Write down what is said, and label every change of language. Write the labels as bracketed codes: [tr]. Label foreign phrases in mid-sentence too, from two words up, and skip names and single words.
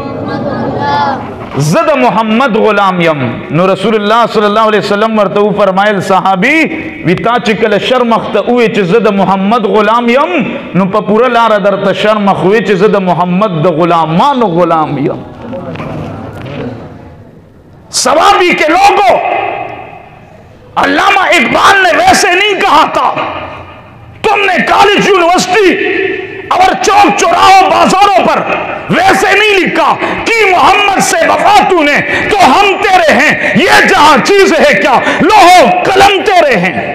[ps] زه د محمد غلام یم نو رسول الله صلی الله علیه وسلم ورته فرمایل صحابي وی تا چې کله شرمخ ته وی چې زه د محمد غلام یم نو په پوره لاره درته شرمخ وی چې زه د محمد د غلامانو غلام یم [ur] سوابی کے لوگوں علامہ اقبال نے ویسے نہیں کہا تھا تم نے کالج یونیورسٹی اور چوک چوراہوں بازاروں پر ویسے نہیں لکھا کہ محمد سے وفا تو نے تو ہم تیرے ہیں یہ جہاں چیز ہے کیا لوح و قلم تیرے ہیں